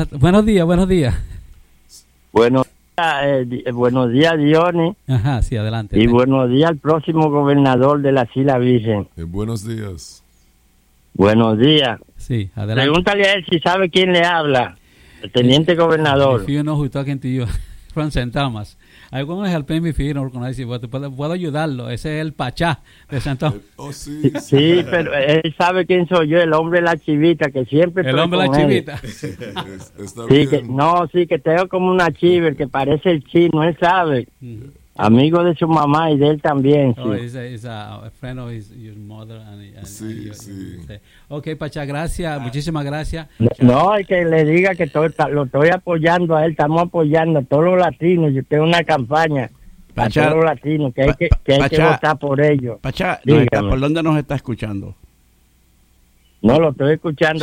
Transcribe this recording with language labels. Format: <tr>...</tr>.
<es>Buenos días. Buenos días, Dione. Ajá, sí, adelante. Y buenos días al próximo gobernador de las Islas Virgen. Buenos días. Buenos días. Sí, adelante. Pregúntale a él si sabe quién le habla. El teniente gobernador.</es> <en>If you know who's talking to you, from St. Thomas. I want to help him if you don't recognize him, but</en> <es>puedo ayudarlo. Ese es el Pachá de St. Thomas. Sí, pero él sabe quién soy yo, el hombre de la chivita, que siempre. El hombre de la chivita. Sí, que, no, sí, que tengo como una chiva, que parece el chino, él sabe. Mm-hmm. Amigo de su mamá y de él también. Sí.</es> <en>Oh, es a friend of his, your mother.</en> <es>Sí. Ok, Pachá, gracias, muchísimas gracias. No, es que le diga que lo estoy apoyando a él, estamos apoyando a todos los latinos. Yo tengo una campaña Pachá, a todos los latinos, que hay que votar por ellos. Pachá, ¿por dónde nos está escuchando? No, lo estoy escuchando</es>